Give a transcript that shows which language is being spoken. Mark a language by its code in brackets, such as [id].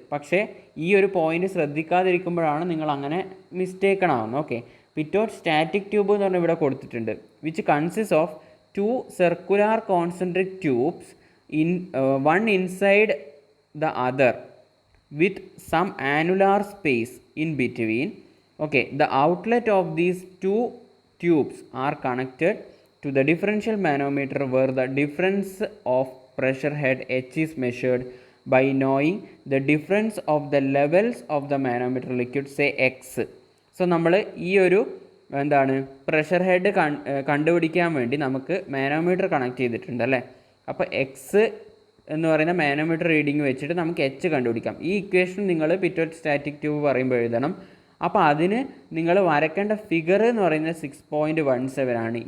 [ml] പക്ഷേ ഈ ഒരു പോയിന്റ് ശ്രദ്ധിക്കാതിരിക്കുമ്പോഴാണ് നിങ്ങൾ അങ്ങനെ മിസ്റ്റേക്കണാവുന്നത്. ഓക്കെ, പിറ്റോട്ട് സ്റ്റാറ്റിക് ട്യൂബ് എന്ന് പറഞ്ഞാൽ ഇവിടെ കൊടുത്തിട്ടുണ്ട്. [en] Which consist of 2 circular concentric tubes one inside the other with some annular space in between. Okay, the outlet of these 2 tubes are connected to the differential manometer where the difference of pressure head H is measured by knowing the difference of the levels of the manometer liquid, say X. [ml] So നമ്മൾ ഈ ഒരു pressure head കണ്ടുപിടിക്കാൻ വേണ്ടി നമുക്ക് manometer connect ചെയ്തിട്ടുണ്ട് അല്ലേ. അപ്പോൾ X എന്ന് പറയുന്ന മാനോമീറ്റർ റീഡിങ് വെച്ചിട്ട് നമുക്ക് എച്ച് കണ്ടുപിടിക്കാം. ഈ ഇക്വേഷൻ നിങ്ങൾ പിറ്റോട്ട് സ്റ്റാറ്റിക് ട്യൂബ് പറയുമ്പോൾ എഴുതണം. അപ്പോൾ അതിന് നിങ്ങൾ വരയ്ക്കേണ്ട ഫിഗർ എന്ന് പറയുന്നത് 6.17 ആണ്.